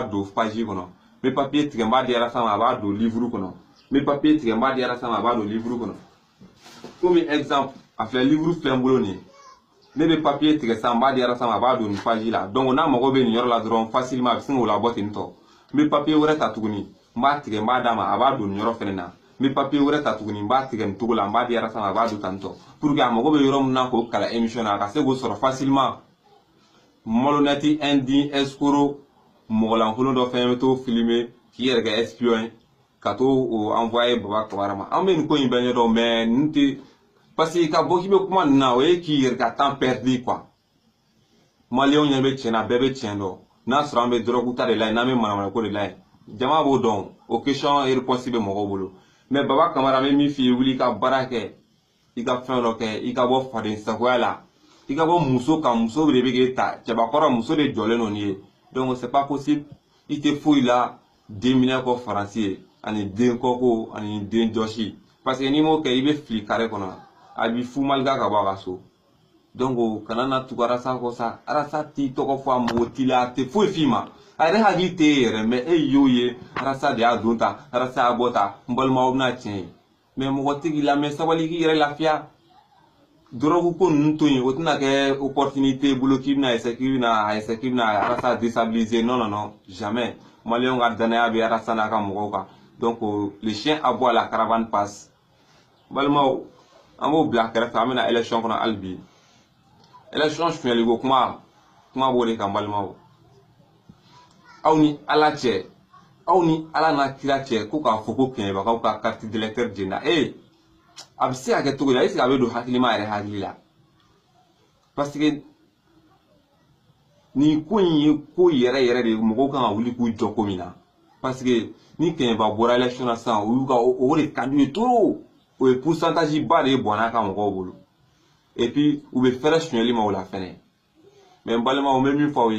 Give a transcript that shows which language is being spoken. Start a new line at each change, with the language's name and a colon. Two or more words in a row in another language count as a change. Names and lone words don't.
Bambara: don page kɔnɔ n bɛ papier tigɛ n b'a di Arasa ma a b'a don livre kɔnɔ n bɛ papier tigɛ n b'a di Arasa ma a b'a don livre kɔnɔ
French: comme exemple
Bambara: a filɛ livre filɛ n bolo nin ye ne bɛ papier tigɛ sisan n b'a di Arasa ma a b'a don nin page la donc n'a mago bɛ nin yɔrɔ la dɔrɔn facilement a bɛ sin k'o labɔ ten tɔ n bɛ papier wɛrɛ ta tuguni n b'a tigɛ n b'a d'a ma a b'a don nin yɔrɔ fɛnɛ na n bɛ papier wɛrɛ ta tuguni n b'a tigɛ nin cogo la n b'a di Arasa ma a b'a don tan tɔ
French: pour que
Bambara: a mago bɛ yɔrɔ min na k'o kalan émission na a ka se k'o sɔrɔ facilement
French: malhonnête indigne escroc
Bambara: mɔgɔlankolon dɔ fɛnɛ bɛ t'o filmer k'i yɛrɛ kɛ espion ye ka t'o envoyer Baba Kamara ma an bɛ nin ko in bɛɛ ɲɛdɔn mais nin tɛ
French: parce que
Bambara: ka bɔ k'i bɛ kuma nin na o ye k'i yɛrɛ ka
French: temps perdu quoi
Bambara: maliyɛnw ɲɛ bɛ tiɲɛ na bɛɛ bɛ tiɲɛ dɔn n'a sɔrɔ an bɛ dɔrɔgu ta de la yen n'an bɛ manamanako de la yen jama b'o dɔn o
French: question réponse
Bambara: bɛ mɔgɔw bolo mais Baba Kamara bɛ min f'i ye wuli i ka baara kɛ i ka fɛn dɔ kɛ i ka bɔ faden sagoya la i ka bɔ muso kan muso de bɛ k'e ta cɛbakɔrɔ muso de jɔlen don nin ye
French: donc c'est pas possible
Bambara: i tɛ foyi la den minɛ kɔ faransi ye ani den kɔko ani den jɔsi
French: parce que
Bambara: n'i m'o kɛ i bɛ fili carré kɔnɔ a b'i fu malika ka bɔ a ka so donc kana na tugu Arasa kɔ sa Arasa t'i tɔgɔ fɔ a mɔgɔ t'i la a tɛ foyi f'i ma a yɛrɛ hakili tɛ e yɛrɛ mais e y'o ye Arasa de y'a don ta Arasa y'a bɔ ta n balimaw bɛna tiɲɛ ye mais mɔgɔ tɛ k'i lamɛn sabali k'i yɛrɛ lafiya dɔrɔgu ko ninnu to yen o tɛna kɛ opportunité bolo k'i bɛna essayer k'i bɛna Arasa déstabiliser non jamais maliyɛnw ka danaya bɛ Arasa n'a ka mɔgɔw kan donc
French: le chien aboie la caravane passe
Bambara: balimaw an b'o bila kɛrɛfɛ an bɛna élection kɔnɔ hali bi élection suɲɛliko kuma b'o de kan balimaw aw ni Ala cɛ aw ni Ala n'a kira cɛ ko k'a fɔ ko kɛɲɛbagaw ka
French: carte d'électeur
Bambara: jɛnna a bɛ se ka kɛ cogo di
French: est-ce que
Bambara: a bɛ don hakilima yɛrɛ hakili la
French: parce que
Bambara: nin ko in ye ko yɛrɛ de mɔgɔw kan ka wuli k'u jɔ ko min na parce que ni kɛɲɛba bɔra élection na sisan o de ka d'u ye trop o ye pourcentage ba de ye bɔnna ka mɔgɔw bolo
French: et puis
Bambara: u bɛ fɛrɛ suɲɛli ma o la fɛnɛ mais n balimaw n bɛ min fɔ aw